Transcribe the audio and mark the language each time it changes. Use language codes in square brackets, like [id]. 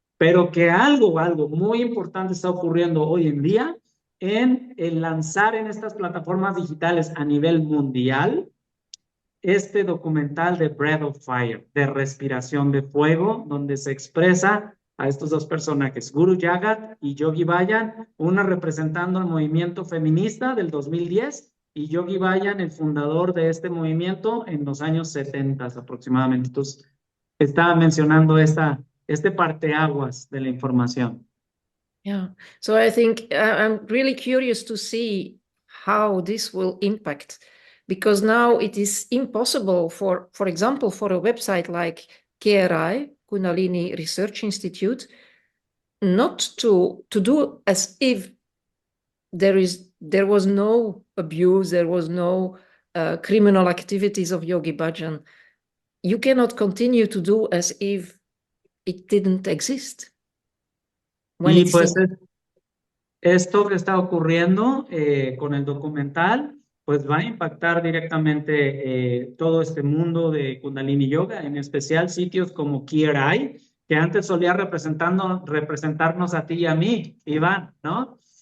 [es] Pero que algo muy importante está ocurriendo hoy en día, en el lanzar en estas plataformas digitales a nivel mundial este documental de Breath of Fire, de respiración de fuego, donde se expresa a estos 2 personajes, Guru Jagat y Yogi Bayan, una representando el movimiento feminista del 2010 y Yogi Bayan, el fundador de este movimiento en los años 70 aproximadamente. Entonces, estaba mencionando este parteaguas de la información. [en] Yeah, so I think I'm really curious to see how this will impact, because now it is impossible for example, for a website like KRI, Kundalini Research Institute, not to do as if there was no abuse, there was no criminal activities of Yogi Bhajan. You cannot continue to do as if it didn't exist. [es] Y pues esto que está ocurriendo con el documental, pues va a impactar directamente todo este mundo de Kundalini Yoga, en especial sitios como KRI, que antes solía representarnos a ti y a mí, Iván, ¿no?